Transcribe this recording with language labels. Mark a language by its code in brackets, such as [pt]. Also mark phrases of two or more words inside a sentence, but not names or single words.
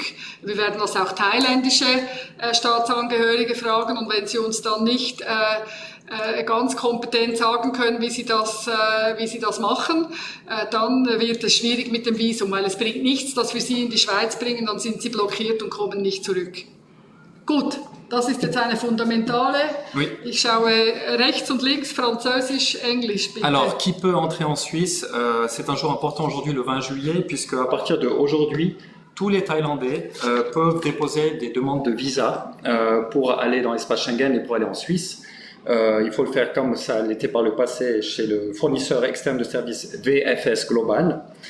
[de] Wir werden das auch thailändische Staatsangehörige fragen und wenn Sie uns dann nicht ganz kompetent sagen können, wie sie das machen, dann wird es schwierig mit dem Visum, weil es bringt nichts, dass wir sie in die Schweiz bringen, dann sind sie blockiert und kommen nicht zurück. Gut, das ist jetzt eine fundamentale. [fr] Oui. [de] Ich schaue rechts und links, Französisch, Englisch, bitte. [fr] Alors, qui peut entrer en Suisse? C'est un jour important aujourd'hui, le 20 juillet, puisque à partir d'aujourd'hui, tous les Thaïlandais peuvent déposer des demandes de visa pour aller dans l'espace Schengen et pour aller en Suisse. Il faut le faire comme ça l'était par le passé chez le fournisseur externe de services VFS Global.